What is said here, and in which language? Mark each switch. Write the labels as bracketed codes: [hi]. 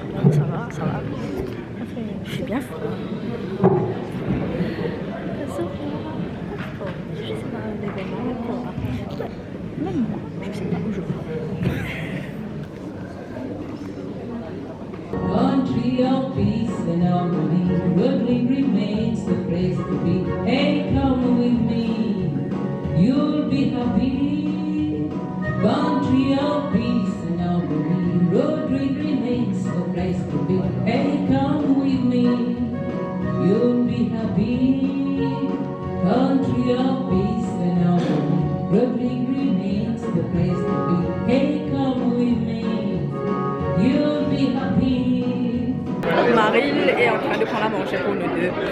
[fr] Ça va, ça va. Je suis bien fou. Même moi, je sais pas où je vais. [en] Country of peace and harmony, Rodrigue remains the place to be. Hey, come with me, you'll be happy. Country of peace and harmony, Rodrigue remains the place to be. Hey, come with me, you'll be happy. Country of peace and harmony, Rodrigue remains the place to be. Hey, come with me, you'll be happy. [fr] Maryl est en train de prendre à manger pour nous deux.